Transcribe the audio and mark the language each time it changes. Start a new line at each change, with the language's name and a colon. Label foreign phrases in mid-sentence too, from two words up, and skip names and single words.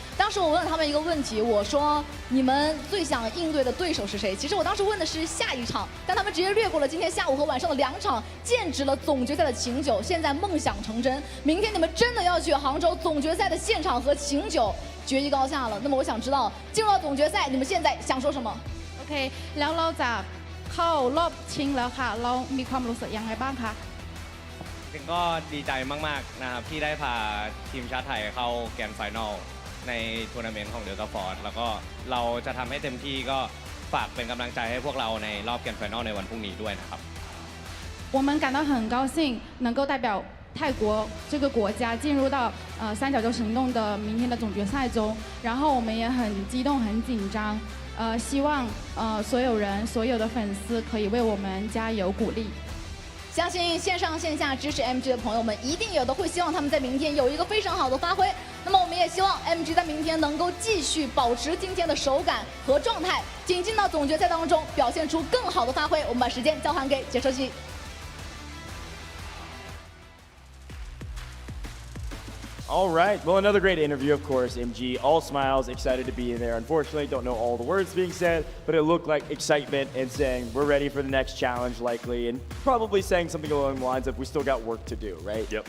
Chinese: 当时我问了他们一个问题，我说你们最想应对的对手是谁？其实我当时问的是下一场，但他们直接略过了今天下午和晚上的2场，剑指了总决赛的秦9。现在梦想成真，明天你们真的要去杭州总决赛的现场和秦9决一高下了。那么我想知道，进入到总决赛，你们现在想说什么
Thai: ？OK， แล้วเราจะเข้ารอบชิงแล้วค่ะเรามีความรู้สึกยังไงบ้างคะ จริงก็ดีใจมากๆนะครับที่ได้พาทีมชาติไทยเข้า
English: grand final
Thai: ในทัวร์นาเมนต์ของเดลต้าฟอร์สแล้วก็เราจะทำให้เต็มที่ก็ฝากเป็นกำลังใจให้พวกเราในรอบ
English: grand final
Thai: ในวันพรุ่งนี้ด้วยนะครับ
Chinese: 我们感到很高兴能够代表泰国这个国家进入到三角洲行动的明天的总决赛中，然后我们也很激动很紧张。希望所有人、所有的粉丝可以为我们加油鼓励。相信线上线下支持 MG 的朋友们，一定有的会希望他们在明天有一个非常好的发挥。那么我们也希望 MG 在明天能够继续保持今天的手感和状态，进到总决赛当中，表现出更好的发挥。我们把时间交还给解说机。
English: All right, well, another great interview, of course. MG, all smiles, excited to be in there. Unfortunately, don't know all the words being said, but it looked like excitement and saying we're ready for the next challenge, likely, and probably saying something along the lines of we still got work to do, right?